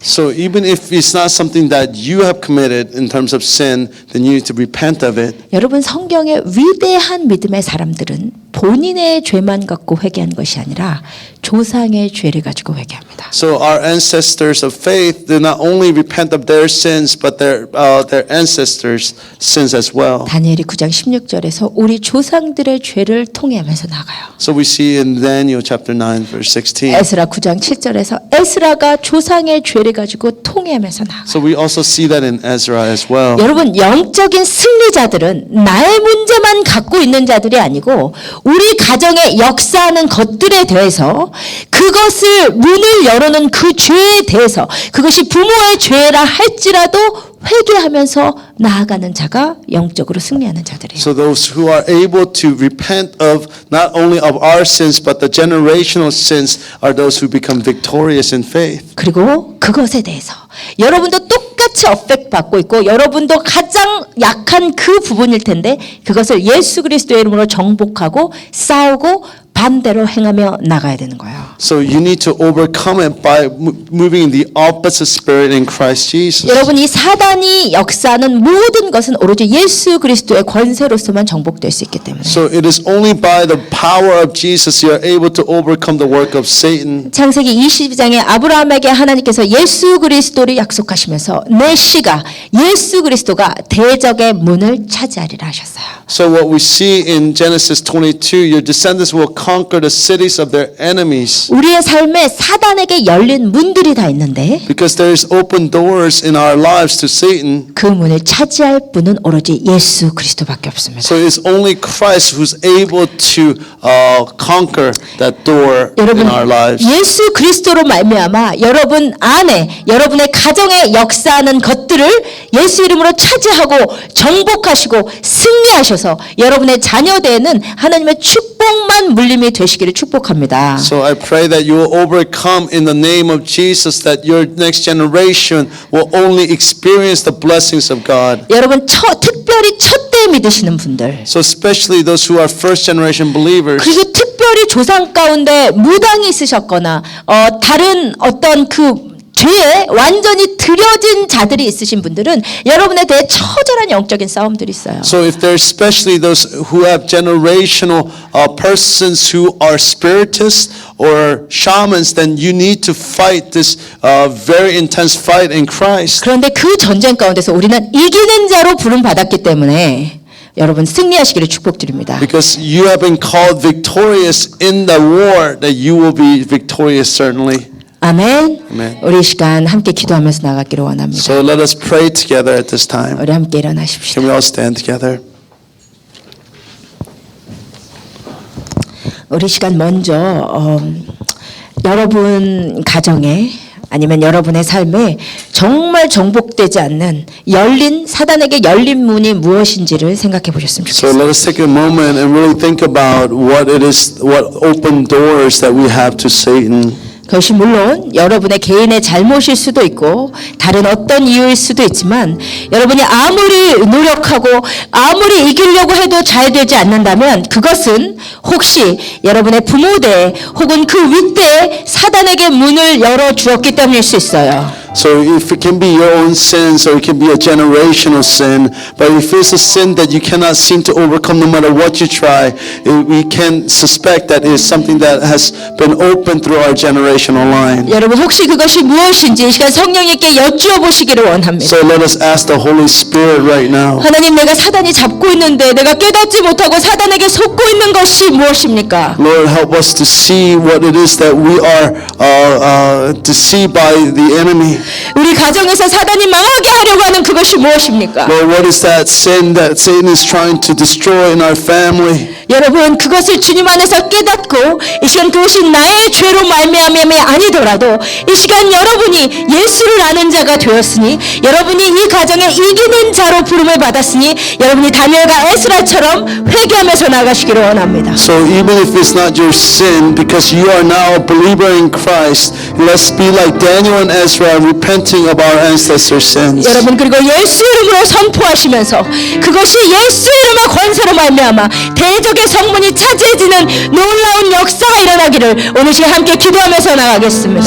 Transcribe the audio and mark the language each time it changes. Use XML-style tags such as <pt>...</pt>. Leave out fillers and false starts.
<en>So even if it's not something that you have committed in terms of sin, then you need to repent of it.</en> <ko>여러분 성경의 위대한 믿음의 사람들은 본인의 죄만 갖고 회개한 것이 아니라 조상의 죄를 가지고 회개합니다.</ko> <en>So our ancestors of faith do not only repent of their sins, but their ancestors' sins as well.</en> <ko>다니엘이 9장 16절에서 우리 조상들의 죄를 통해하면서 나가요.</ko> <en>So we see in Daniel chapter 9 verse 16.</en> <ko>에스라 9장 7절에서 에스라가 조상의 죄를 가지고 통해하면서 나가요.</ko> <en>So we also see that in Ezra as well.</en> <ko>여러분 영적인 승리자들은 나의 문제만 갖고 있는 자들이 아니고 우리 가정에 역사하는 것들에 대해서 그것을 문을 열어놓은 그 죄에 대해서 그것이 부모의 죄라 할지라도 회개하면서 나아가는 자가 영적으로 승리하는 자들이에요.</ko> <en>So those who are able to repent of not only of our sins but the generational sins are those who become victorious in faith.</en> <ko>그리고 그것에 대해서 여러분도 똑같이 어펙 받고 있고 여러분도 가장 약한 그 부분일 텐데 그것을 예수 그리스도의 이름으로 정복하고 싸우고 반대로 행하며 나가야 되는 거예요.</ko> <en>So you need to overcome it by moving in the opposite spirit in Christ Jesus.</en> <ko>여러분 이 사단이 역사하는 모든 것은 오로지 예수 그리스도의 권세로서만 정복될 수 있기 때문에</ko> <en>So it is only by the power of Jesus you are able to overcome the work of Satan.</en> <ko>창세기 22장에 아브라함에게 하나님께서 예수 그리스도를 약속하시면서 내 씨가 예수 그리스도가 대적의 문을 차지하리라 하셨어요.</ko> <en>So what we see in Genesis 22, your descendants will come conquer the cities of their enemies.</en> <ko>우리의 삶에 사단에게 열린 문들이 다 있는데</ko> <en>Because there is open doors in our lives to Satan.</en> <ko>그 문을 차지할 분은 오로지 예수 그리스도밖에 없습니다.</ko> <en>So it's only Christ who's able to conquer that door</en> <ko>여러분,</ko> <en>in our lives.</en> <ko>예수 그리스도로 말미암아 여러분 안에 여러분의 가정에 역사하는 것들을 예수 이름으로 차지하고 정복하시고 승리하셔서 여러분의 자녀대에는 하나님의 축복만 물림이 되시기를 축복합니다.</ko> <en>So I pray that you will overcome in the name of Jesus, that your next generation will only experience the blessings of God.</en> <ko>여러분 특별히 첫 때 믿으시는 분들</ko> <en>So especially those who are first generation believers.</en> <ko>그리고 특별히 조상 가운데 무당이 있으셨거나 다른 어떤 그 죄에 완전히 들여진 자들이 있으신 분들은 여러분에 대해 처절한 영적인 싸움들이 있어요.</ko> <en>So if there's especially those who have generational persons who are spiritists or shamans, then you need to fight this very intense fight in Christ.</en> <ko>그런데 그 전쟁 가운데서 우리는 이기는 자로 부름 받았기 때문에 여러분 승리하시기를 축복드립니다.</ko> <en>Because you have been called victorious in the war, that you will be victorious certainly.</en> <ko>아멘. 아멘. 우리 이 시간 함께 기도하면서 나가기를 원합니다.</ko> <en>So let us pray together at this time.</en> <ko>우리 함께 일어나십시다.</ko> <en>Can we all stand together?</en> <ko>우리 시간 먼저 여러분 가정에 아니면 여러분의 삶에 정말 정복되지 않는 열린 사단에게 열린 문이 무엇인지를 생각해 보셨으면</ko> <en>So</en> <ko>좋겠습니다.</ko> <en>let us take a moment and really think about what it is, what open doors that we have to Satan.</en> <ko>그것이 물론 여러분의 개인의 잘못일 수도 있고 다른 어떤 이유일 수도 있지만 여러분이 아무리 노력하고 아무리 이기려고 해도 잘 되지 않는다면 그것은 혹시 여러분의 부모대 혹은 그 윗대에 사단에게 문을 열어주었기 때문일 수 있어요.</ko> <en>So if it can be your own sins or it can be a generational sin, but if it's a sin that you cannot seem to overcome no matter what you try, we can suspect that it is something that has been opened through our generational line.</en> <ko>여러분 혹시 그것이 무엇인지 이 시간 성령님께 여쭈어 보시기를 원합니다.</ko> <en>So let us ask the Holy Spirit right now.</en> <ko>하나님 내가 사단이 잡고 있는데 내가 깨닫지 못하고 사단에게 속고 있는 것이 무엇입니까?</ko> <en>Lord, help us to see what it is that we are deceived by the enemy.</en> <ko>우리 가정에서 사단이 망하게 하려고 하는 그것이 무엇입니까?</ko> <en>Lord, what is that sin that Satan is trying to destroy in our family?</en> <ko>여러분 그것을 주님 안에서 깨닫고 이 시간 그것이 나의 죄로 말미암음이 아니더라도 이 시간 여러분이 예수를 아는 자가 되었으니 여러분이 이 가정에 이기는 자로 부름을 받았으니 여러분이 다니엘과 에스라처럼 회개하면서 나가시기를 원합니다.</ko> <en>So even if it's not your sin, because you are now a believer in Christ, let's be like Daniel and Ezra, repenting of our ancestors' sins.</en> <ko>여러분 그리고 예수 이름으로 선포하시면서 그것이 예수 이름의 권세로 말미암아 대적의 성문이 차지해지는 놀라운 역사가 일어나기를 오늘 시간 함께 기도하면서 나가겠습니다.</ko>